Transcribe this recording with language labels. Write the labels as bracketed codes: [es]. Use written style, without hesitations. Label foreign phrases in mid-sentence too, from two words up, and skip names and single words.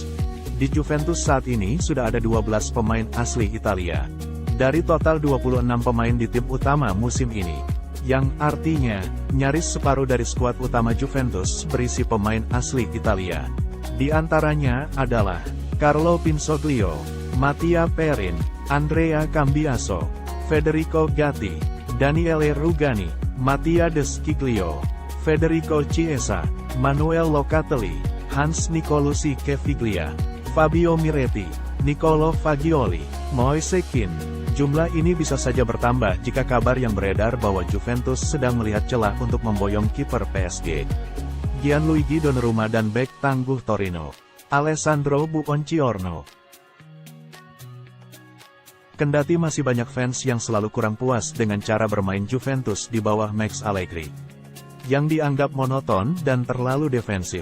[id] Di Juventus saat ini sudah ada 12 pemain asli Italia, dari total 26 pemain di tim utama musim ini, yang artinya, nyaris separuh dari skuad utama Juventus berisi pemain asli Italia. Di antaranya adalah Carlo Pinsoglio, Mattia Perin, Andrea Cambiaso, Federico Gatti, Daniele Rugani, Mattia De Sciglio, Federico Chiesa, Manuel Locatelli, Hans Nicolucci Caviglia, Fabio Miretti, Nicolo Fagioli, Moise Kean. Jumlah ini bisa saja bertambah jika kabar yang beredar bahwa Juventus sedang melihat celah untuk memboyong kiper PSG, Gianluigi Donnarumma dan bek tangguh Torino, Alessandro Buongiorno. Kendati masih banyak fans yang selalu kurang puas dengan cara bermain Juventus di bawah Max Allegri, yang dianggap monoton dan terlalu defensif.